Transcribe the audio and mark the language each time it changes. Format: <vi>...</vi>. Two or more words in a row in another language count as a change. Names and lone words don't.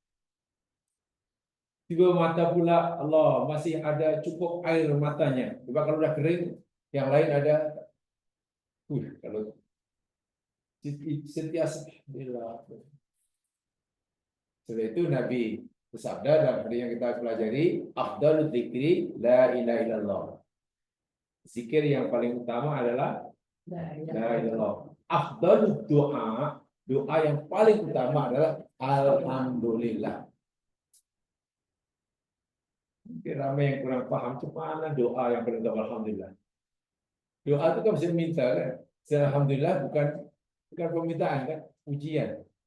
<ms>Tiba mata pula, Allah masih ada cukup air matanya. Sebab kalau dah kering, yang lain ada. Kalau sentiasa Alhamdulillah. Sebab itu Nabi bersabda dalam hadis yang kita pelajari,</ms> <ar>أفضل الذكر لا إله إلا الله.</ar> <ms>Zikir yang paling utama adalah</ms> <ar>لا إله إلا الله. أفضل الدعاء,</ar> <ms>doa yang paling utama adalah alhamdulillah. Mungkin ramai yang kurang paham itu mana doa yang paling utama alhamdulillah. Doa itu kan bisa minta kan. Alhamdulillah bukan permintaan kan, ujian.</ms>